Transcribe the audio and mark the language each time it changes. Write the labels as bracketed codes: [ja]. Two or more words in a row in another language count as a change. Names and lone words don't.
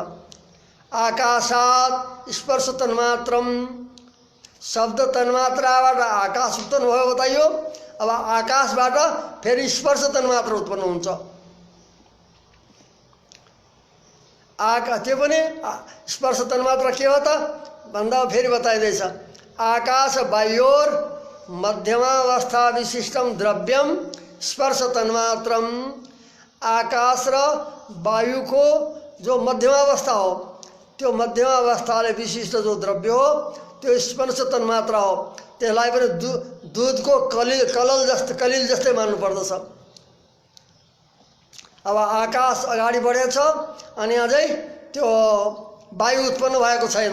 [sa] आकाशात् स्पर्श तन्मात्रम, [ne] शब्द तन्मात्राबाट आकाश उत्पन्न भयो बताइयो। अब आकाशबाट फेरि स्पर्श तन्मात्रा उत्पन्न हुन्छ। त्यो पनि स्पर्श तन्मात्रा के हो त भन्दा फेरि बताइँदैछ। [sa] आकाश वायोर मध्यमावस्था विशिष्टम द्रव्यम स्पर्श तन्मात्रम। [ne] आकाश र वायुको जो मध्यमावस्था हो त्यो मध्यमावस्थाले विशिष्ट जो द्रव्य हो त्यो स्पर्श तन्मात्रा हो। त्यसलाई पनि दुधको कलिल जस्तै मान्नुपर्दछ। अब आकाश अगाडि बढेछ अनि अझै त्यो वायु उत्पन्न भएको छैन।